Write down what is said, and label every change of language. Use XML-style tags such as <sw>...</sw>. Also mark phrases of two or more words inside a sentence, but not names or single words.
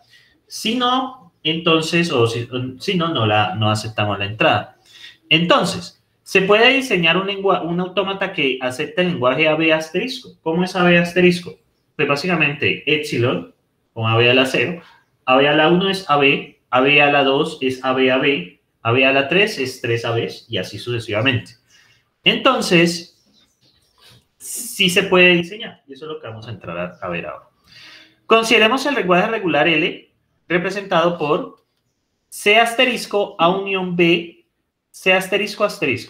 <es>Si no, entonces, o si no, no aceptamos la entrada. Entonces, se puede diseñar un autómata que acepte el lenguaje AB asterisco. ¿Cómo es AB asterisco? Pues básicamente, epsilon, con AB a la 0, AB a la 1 es AB, AB a la 2 es AB a B, AB a la 3 es 3AB y así sucesivamente. Entonces, sí se puede diseñar y eso es lo que vamos a entrar a ver ahora. Consideremos el lenguaje regular L representado por C asterisco A unión B, C asterisco asterisco.</es>